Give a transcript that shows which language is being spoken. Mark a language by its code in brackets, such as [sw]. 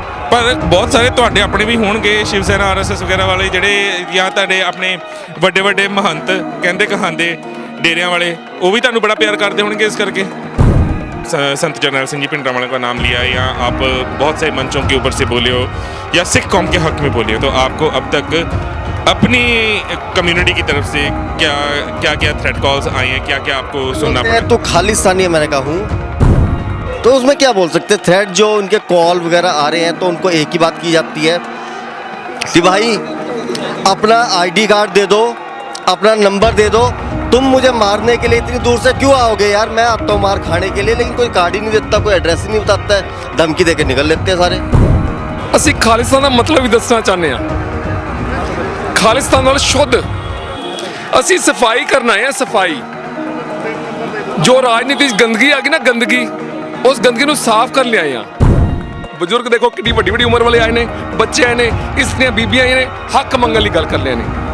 [pa] ਪਰ ਬਹੁਤ ਸਾਰੇ ਤੁਹਾਡੇ ਆਪਣੇ ਵੀ ਹੋਣਗੇ ਸ਼ਿਵ ਸੈਨਾ RSS ਵਗੈਰਾ ਵਾਲੇ ਜਿਹੜੇ, ਜਾਂ ਤੁਹਾਡੇ ਆਪਣੇ ਵੱਡੇ ਵੱਡੇ ਮਹੰਤ ਕਹਿੰਦੇ ਕਹਾਂਦੇ डेरिया वाले, [hi] वो भी तुहानू बड़ा प्यार करते होंगे इस करके। संत जरनैल सिंह जी भिंडरां वाले का नाम लिया, या आप बहुत से मंचों के ऊपर से बोले हो या सिख कौम के हक में बोले हो, तो आपको अब तक अपनी कम्युनिटी की तरफ से क्या क्या क्या थ्रेट कॉल्स आई हैं, क्या क्या आपको सुनना पड़ा? तो खालिस्तानी मैंने कहा हूँ तो उसमें क्या बोल सकते। थ्रेट जो उनके कॉल वगैरह आ रहे हैं तो उनको एक ही बात की जाती है कि भाई अपना ID कार्ड दे दो, अपना नंबर दे दो, तुम मुझे मारने के लिए इतनी दूर से क्यों आओगे यार? मैं आता हूँ मार खाने के लिए, लेकिन कोई कार्ड ही नहीं देता, कोई एड्रेस ही नहीं बताता है, धमकी दे के निकल लेते हैं सारे। [pa] ਅਸੀਂ ਖਾਲਿਸਤਾਨ ਦਾ ਮਤਲਬ ਵੀ ਦੱਸਣਾ ਚਾਹੁੰਦੇ ਹਾਂ। ਖਾਲਿਸਤਾਨ ਨਾਲ ਸ਼ੁੱਧ ਅਸੀਂ ਸਫਾਈ ਕਰਨਾ ਹੈ। ਸਫਾਈ ਜੋ ਰਾਜਨੀਤੀ 'ਚ ਗੰਦਗੀ ਆ ਗਈ ਨਾ, ਗੰਦਗੀ, ਉਸ ਗੰਦਗੀ ਨੂੰ ਸਾਫ਼ ਕਰ ਲਿਆਏ ਆ। ਬਜ਼ੁਰਗ ਦੇਖੋ ਕਿੰਨੀ ਵੱਡੀ ਵੱਡੀ ਉਮਰ ਵਾਲੇ ਆਏ ਨੇ, ਬੱਚੇ ਆਏ ਨੇ, ਇਸਤਰੀਆਂ ਬੀਬੀਆਂ ਆਏ ਨੇ, ਹੱਕ ਮੰਗਣ ਲਈ ਗੱਲ ਕਰ ਰਹੇ ਨੇ।